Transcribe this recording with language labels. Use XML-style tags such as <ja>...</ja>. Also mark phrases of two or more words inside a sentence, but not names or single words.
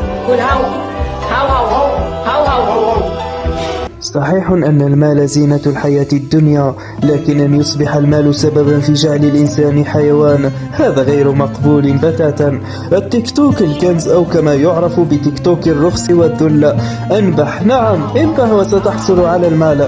<ar>người thao thao hầu hầu thao hầu hầu hầu. صحيح أن المال زينة الحياة الدنيا، لكن أن يصبح المال سببا في جعل الإنسان حيوان هذا غير مقبول بتاتا. التيك توك الكنز، أو كما يعرف بتيك توك الرخص والذل. انبح، نعم انبح وستحصل على المال.</ar>